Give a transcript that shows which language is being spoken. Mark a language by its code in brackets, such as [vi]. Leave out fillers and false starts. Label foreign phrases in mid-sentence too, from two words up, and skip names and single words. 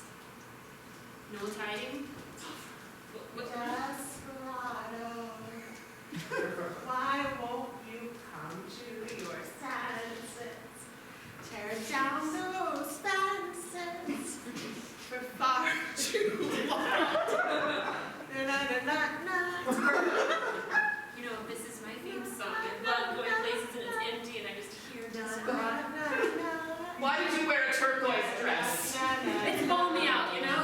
[en] No one's hiding. What? Desperado, why won't you come to your senses? Tear down those fences for far too long. Na, na, na, na, na. You know, this is my theme song. I love going places and it's empty and I just hear Na, this. na, na, na. Why did you wear a turquoise dress? Na, na, It's na. balmy out,